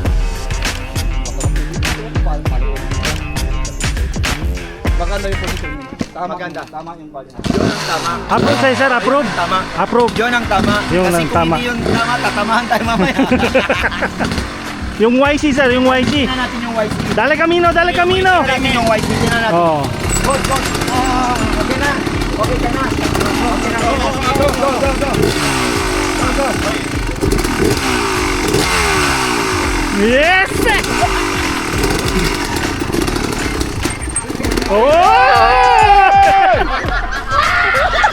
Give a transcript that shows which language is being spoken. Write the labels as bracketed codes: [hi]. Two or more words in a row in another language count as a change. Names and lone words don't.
[tl] Baka ano yung position niyo? Tama, maganda. Tama yung ball. Yun ang tama. Approve sa'yo, sir. Approve. Tama. Approve. Yun ang tama. Yun Kasi ang kung tama. hindi yun tama, tatamahan tayo mamaya. Yung YC, sir. Yung YC. Tingnan natin yung YC. [es] Dale camino, dale camino. [tl] Tingnan natin yung YC. Tingnan natin. Oh. [en] Go, go. [tl] Okay na. Okay ka na. Okay na. [en] Go, go, go, go, go. Go, go. Yes! Oh!